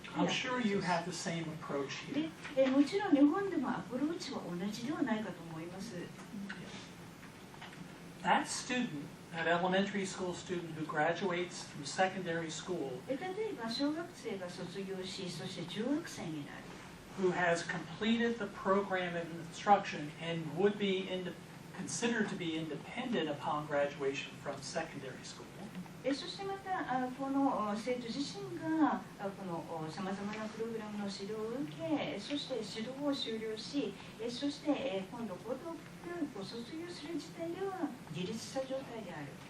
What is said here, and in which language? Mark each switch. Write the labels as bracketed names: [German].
[English] I'm sure you have the same approach here. [Japanese] でもちろん日本でもアプローチは同じではないかと思います。 [English] That student, that elementary school student who graduates from secondary school, [Japanese] 例えば小学生が卒業し、そして中学生になる。 [English] who has completed the program of instruction and would be considered to be independent upon graduation from secondary school. [Japanese] そしてまたこの生徒自身がこのさまざまなプログラムの指導を受け、そして指導を修了し、そして今度高等教育を卒業する時点では自立した状態である。